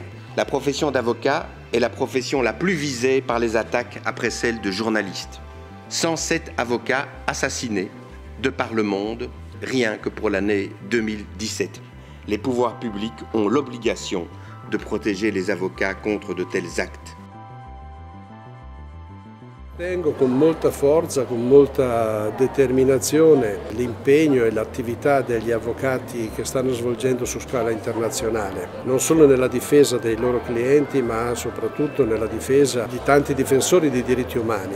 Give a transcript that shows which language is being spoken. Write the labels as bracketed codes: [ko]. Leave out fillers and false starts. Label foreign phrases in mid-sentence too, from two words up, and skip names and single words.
[fr] La profession d'avocat est la profession la plus visée par les attaques après celle de journalistes. 107 avocats assassinés de par le monde, rien que pour l'année 2017. Les pouvoirs publics ont l'obligation de protéger les avocats contre de tels actes. [it] Tengo con molta forza, con molta determinazione l'impegno e l'attività degli avvocati che stanno svolgendo su scala internazionale, non solo nella difesa dei loro clienti ma soprattutto nella difesa di tanti difensori dei diritti umani.